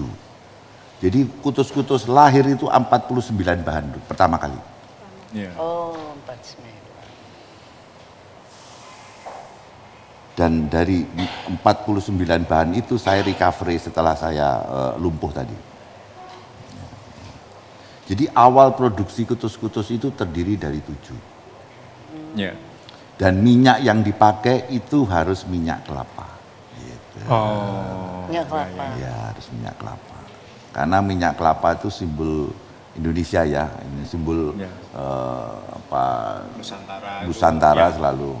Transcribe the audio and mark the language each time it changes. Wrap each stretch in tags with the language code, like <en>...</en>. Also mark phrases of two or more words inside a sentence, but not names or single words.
<id>Jadi kutus-kutus lahir itu 49 bahan pertama kali. Oh, 49. Dan dari 49 bahan itu saya recovery setelah saya lumpuh tadi. Jadi awal produksi kutus-kutus itu terdiri dari 7. Dan minyak yang dipakai itu harus minyak kelapa. Gitu. Minyak kelapa. Ya, harus minyak kelapa. Karena minyak kelapa itu simbol Indonesia ya, ini simbol Nusantara selalu.</id>